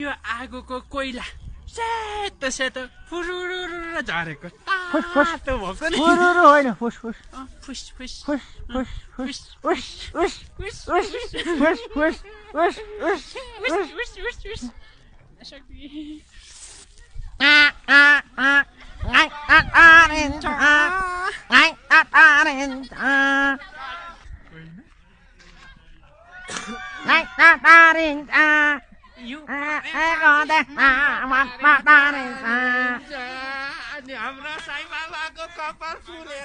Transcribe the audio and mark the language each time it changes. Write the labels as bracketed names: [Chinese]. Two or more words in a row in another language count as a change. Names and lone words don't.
[Nepali] यो आगोको कोइला सेतो सेतो फुरुरु झरेको तातो भएको नि फुरुरु होइन फुस फुस फुस फुस फुस फुस फुस उस उस फुस उस फुस फुस उस उस फुस फुस फुस शक्ति यो अनि हाम्रो साई बाबाको कपाल फुलेर